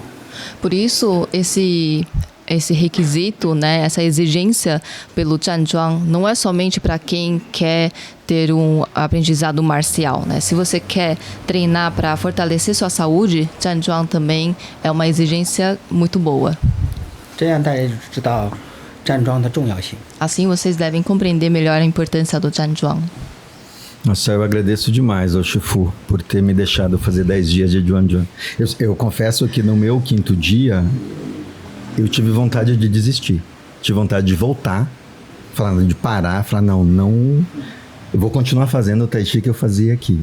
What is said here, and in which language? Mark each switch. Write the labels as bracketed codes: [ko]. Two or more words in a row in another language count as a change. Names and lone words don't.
[pt] Por isso, esse requisito, né, essa exigência pelo Chanzhuang não é somente para quem quer ter um aprendizado marcial, né? Se você quer treinar para fortalecer sua saúde, Chanzhuang também é uma exigência muito boa. [zh] 这样大家就知道站桩的重要性。 [pt] Assim vocês devem compreender melhor a importância do Chanzhuang. Nossa, eu agradeço demais ao Shifu por ter me deixado fazer 10 dias de Juanjuan. Eu confesso que no meu 5º dia, eu tive vontade de desistir. Tive vontade de voltar, falando de parar, falar, não, eu vou continuar fazendo o Tai Chi que eu fazia aqui.